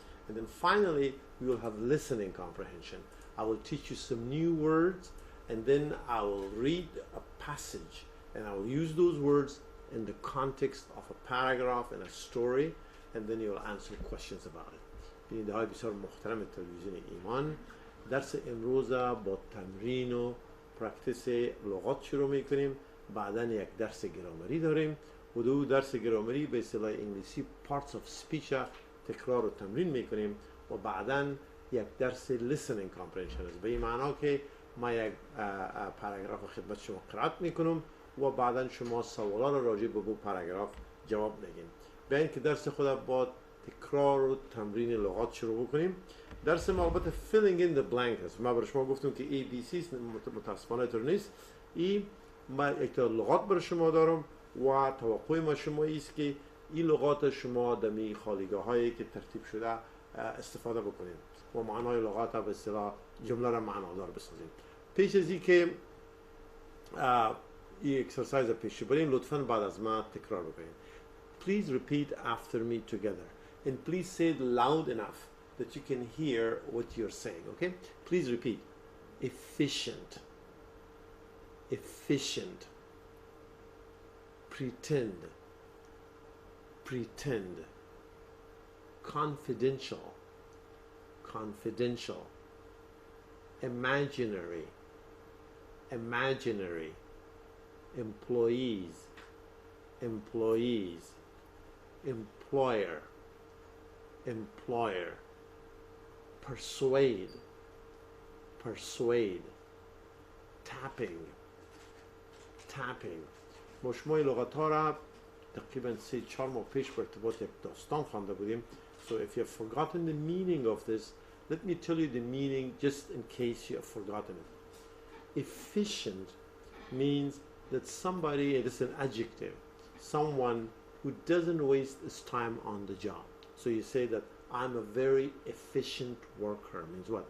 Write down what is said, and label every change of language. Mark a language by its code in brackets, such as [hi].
[en] And then finally, we will have listening comprehension. I will teach you some new words, and then I will read a passage, and I will use those words in the context of a paragraph and a story, and then you will answer questions about it. [fa] بیننده های بسیار محترم تلویزیون ایمان، درس امروز با تمرین و پرکتیس لغات شروع میکنیم. بعدا یک درس گرامری داریم و دو درس گرامری به اصطلاح انگلیسی [en] parts of speech [fa] تکرار و تمرین میکنیم و بعدا یک درس [en] listening comprehension [fa] است، به این معنا که ما یک پاراگراف خدمت شما قرائت میکنم و بعدا شما سوالا را راجع به پاراگراف جواب میگین. بیاین که درس خود با تکرار و تمرین لغات شروع بکنیم. درس ما البته [en] filling in the blank [fa] است. ما برای شما گفتم که ABC متاسفانه طور نیست. ما یک لغات برای شما دارم و توقع ما شما است که این لغات شما دمی خالیگاه هایی که ترتیب شده استفاده بکنید و معنای لغات به اصطلاح جمله را معنادار بسازید. پیش از این که این اکسرسایز پیش بریم، لطفاً بعد از ما تکرار بکنید. [en] Please repeat after me together, and please say it loud enough that you can hear what you're saying, okay? Please repeat. Efficient, efficient. Pretend, pretend. Confidential, confidential. Imaginary, imaginary. Employees, employees. Employer, employer. Persuade, persuade. Tapping, tapping. [fa] ما شما این لغات ها را تقریبا 3-4 ماه پیش به ارتباط یک داستان خوانده بودیم. [en] So if you have forgotten the meaning of this, let me tell you the meaning just in case you have forgotten it. Efficient means that somebody, it is an adjective, someone who doesn't waste his time on the job. So you say that I'm a very efficient worker. Means what?